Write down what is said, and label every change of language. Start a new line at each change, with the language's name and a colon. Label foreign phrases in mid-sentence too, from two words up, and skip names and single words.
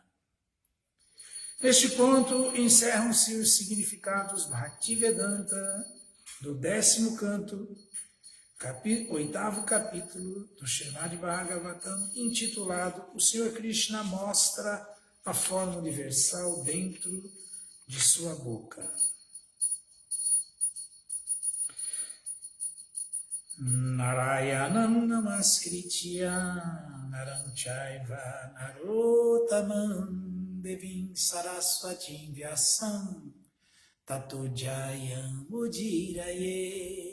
Portuguese: Neste ponto, encerram-se os significados Bhaktivedanta do 10º canto, 8º capítulo do Srimad Bhagavatam, intitulado O Senhor Krishna mostra a forma universal dentro de sua boca.
Sanskrit: नारायणम् नमस्कृत्य नरम् चैव नरोत्तमम् देवीम् सरस्वतीम् व्यासम् ततो जयम् उदीरये.